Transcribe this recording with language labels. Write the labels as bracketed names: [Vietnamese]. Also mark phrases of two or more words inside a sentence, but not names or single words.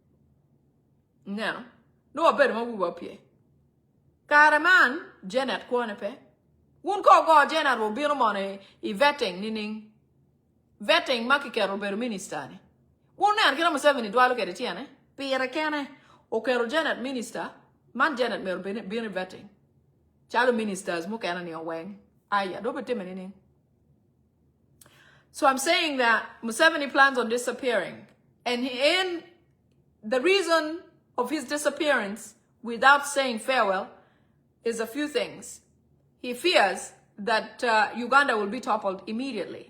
[Acoli] no wabed mabubu apie karaman Janet kone pe wun ko go Janet wo bino mone I vetting nining vetting makikero beru minister ni wun ne kina Museveni dwalo kere tiene pire kene o kero Janet minister man Janet meru bino vetting chalo ministers mo kana ni oweng aya do betime nining. [English] So I'm saying that Museveni plans on disappearing. And the reason of his disappearance without saying farewell is a few things. He fears that Uganda will be toppled immediately.